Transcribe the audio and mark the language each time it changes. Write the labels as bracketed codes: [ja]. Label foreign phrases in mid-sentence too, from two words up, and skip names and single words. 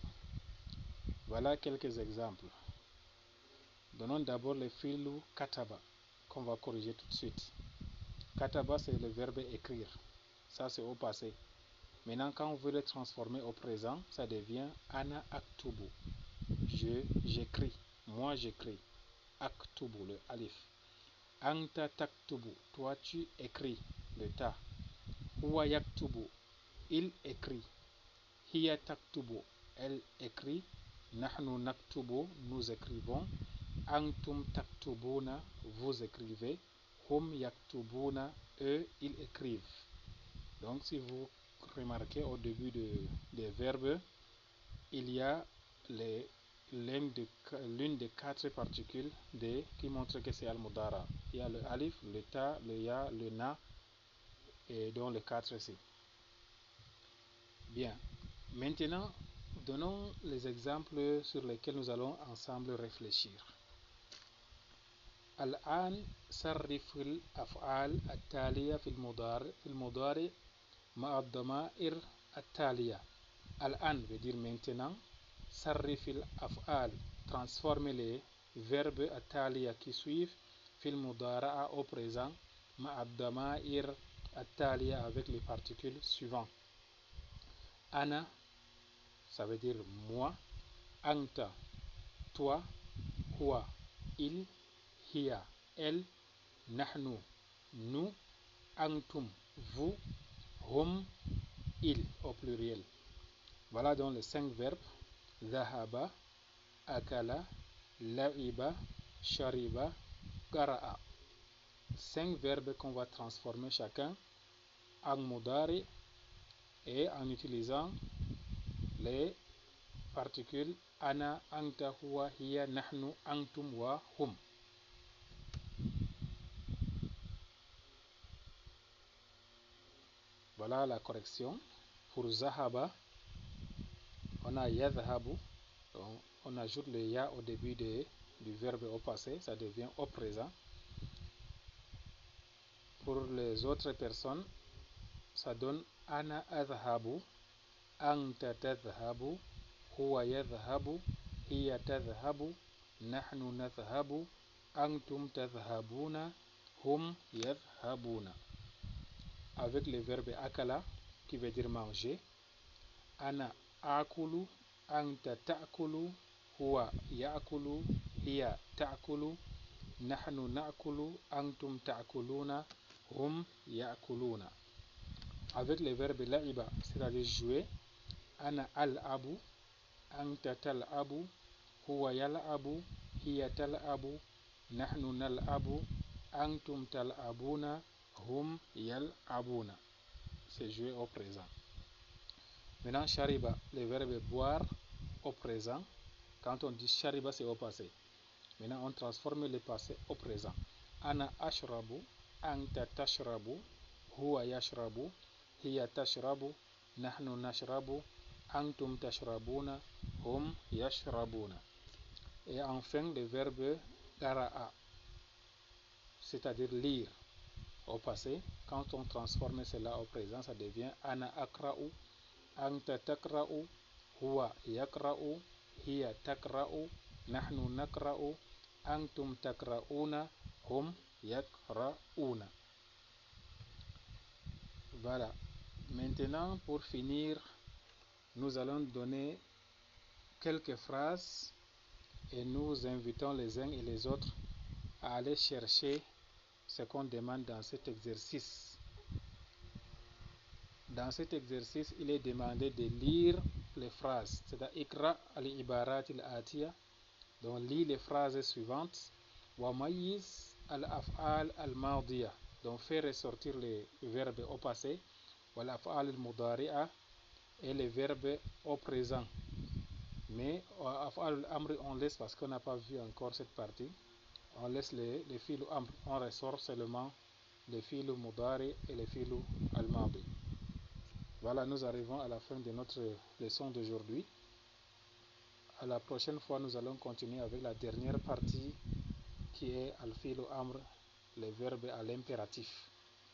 [fr] Voilà quelques exemples. Donnons d'abord le fil kataba qu'on va corriger tout de suite. Kataba, c'est le verbe écrire. Ça, c'est au passé. Maintenant, quand on veut le transformer au présent, ça devient [ar] أنا أكتب. [fr] J'écris. Moi, j'écris. Aktubu, le alif. [ar] أنت تكتب. [fr] Toi, tu écris. Le ta. [ar] هو يكتب. [fr] Il écrit. [ar] هي تكتب. [fr] Elle écrit. [ar] نحن نكتب. [fr] Nous écrivons. [ar] أنتم تكتبون. [fr] Vous écrivez. [ar] هم يكتبون. [fr] Eux, ils écrivent. Donc, si vous remarquez au début des verbes, il y a l'une des quatre particules qui montre que c'est al-mudara. Il y a le alif, le ta, le ya, le na, et donc les quatre ici. Bien. Maintenant, donnons les exemples sur lesquels nous allons ensemble réfléchir. [ar] الآن صرف الأفعال التالية في المضارع مع الضمائر التالية. [fr] الآن veut dire maintenant. [ar] صرف الأفعال, [fr] transforme les verbes التالية qui suivent [ar] في المضارع [fr] au présent [ar] مع الضمائر التالية [fr] avec les particules suivantes. أنا, ça veut dire moi. أنت, toi. هو, il. هي, elle. نحن, nous. أنتم, vous. هم, il au pluriel. Voilà donc les 5 verbes. [ar] ذهب, أكل, لعب, شرب, قرأ. [fr] 5 verbes qu'on va transformer chacun en mudari et en utilisant les particules [ar] أنا، أنت، هو، هي، نحن، أنتم وهم. [fr] Voilà la correction. Pour zahaba, on a yadhabu. Donc, on ajoute le ya au début du verbe au passé, ça devient au présent. Pour les autres personnes, ça donne [ar] أنا أذهب، أنت تذهب، هو يذهب، هي تذهب، نحن نذهب، أنتم تذهبون، هم يذهبون. [fr] Avec le verbe akala, qui veut dire manger. [ar] أنا آكل، أنت تأكل، هو يأكل، هي تأكل، نحن نأكل، أنتم تأكلون، هم يأكلون. [fr] Avec le verbe la'iba, c'est-à-dire jouer. [ar] أنا ألعب، أنت تلعب، هو يلعب، هي تلعب، نحن نلعب، أنتم تلعبون، هم يلعبون. [fr] C'est jouer au présent. Maintenant, shariba, le verbe boire au présent. Quand on dit shariba, c'est au passé. Maintenant, on transforme le passé au présent. [ar] أنا أشرب، أنت تشرب، هو يشرب، هي تشرب، نحن نشرب، أنتم تشربون، هم يشربون. [fr] Et enfin, le verbe qara'a, c'est-à-dire lire au passé. Quand on transforme cela au présent, ça devient [ar] أنا أقرأ، أنت تقرأ، هو يقرأ، هي تقرأ، نحن نقرأ، أنتم تقرؤون، هم يقرؤون. [fr] Voilà. Maintenant, pour finir, nous allons donner quelques phrases et nous invitons les uns et les autres à aller chercher ce qu'on demande dans cet exercice. Dans cet exercice, il est demandé de lire les phrases. C'est-à-dire, [ar] اقرأ العبارات الآتية. [fr] Donc, lis les phrases suivantes. [ar] وميز الأفعال الماضية. [fr] Donc, fais ressortir les verbes au passé. [ar] والأفعال المضارعة. [fr] Et les verbes au présent. Mais, [ar] أفعال الأمر, [fr] on laisse parce qu'on n'a pas vu encore cette partie. On laisse les [ar] فعل أمر. [fr] On ressort seulement les [ar] فعل مضارع [fr] et les [ar] فعل الماضي. [fr] Voilà, nous arrivons à la fin de notre leçon d'aujourd'hui. À la prochaine fois, nous allons continuer avec la dernière partie qui est [ar] الفعل أمر [fr] les verbes à l'impératif.